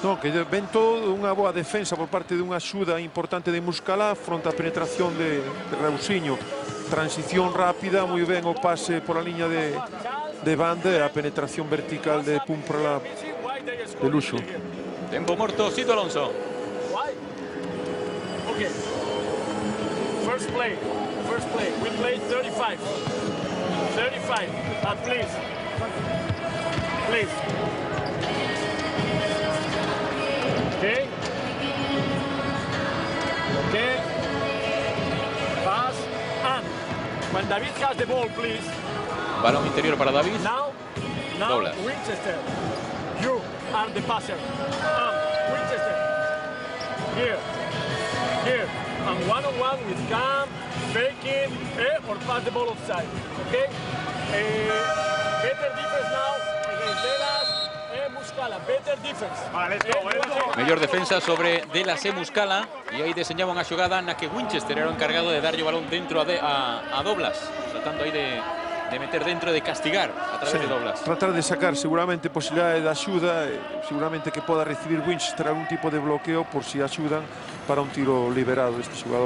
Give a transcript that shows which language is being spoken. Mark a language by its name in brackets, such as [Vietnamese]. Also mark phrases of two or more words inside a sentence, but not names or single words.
[Galician] No, que ven todo unha boa defensa por parte dunha axuda importante de Muscala fronte á penetración de Raulzinho. Transición rápida, moi ben o pase por a liña de banda e a penetración vertical de Pumprala de luxo. Tempo morto, Sito Alonso. [English] Okay. First play. We played 35. 35. Please. Okay. Pass and when David has the ball, please. [Spanish] Balón interior para David. [English] Now Doblas. Winchester. You are the passer. Winchester. Here. And one-on-one with Cam, faking, or pass the ball offside. Okay? Better defense now against Delas and Muscala. Better defense. Let's go. [Galician] Mellor defensa sobre Delas e Muscala. E aí deseñaban a xogada na que Winchester era o encargado de darlle o balón dentro a Doblas. Tratando aí de meter dentro, de castigar a través de Doblas. Tratar de sacar seguramente posibilidade de axuda, seguramente que poda recibir Winchester algún tipo de bloqueo por si axudan para un tiro liberado este xogador.